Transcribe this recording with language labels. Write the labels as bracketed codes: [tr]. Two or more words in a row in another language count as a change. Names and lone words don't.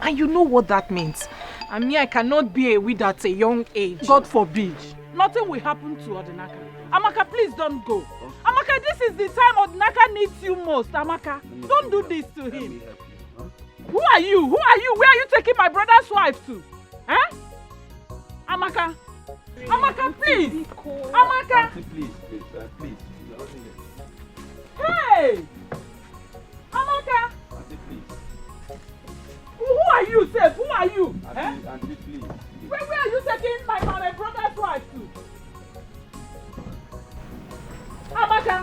[en] And you know what that means. And me, I cannot be a widow at a young age. God forbid. Nothing will happen to Odinaka. Amaka, please don't go. Amaka, this is the time Odinaka needs you most. Amaka, don't do this to him. Who are you? Who are you? Where are you taking my brother's wife to? Eh? Amaka. Amaka, please. Amaka. Auntie, please. Hey! Amaka! Auntie, please. Who are you, Seth? Who are you? Auntie, please. Where are you taking my brother's wife to? Amaka!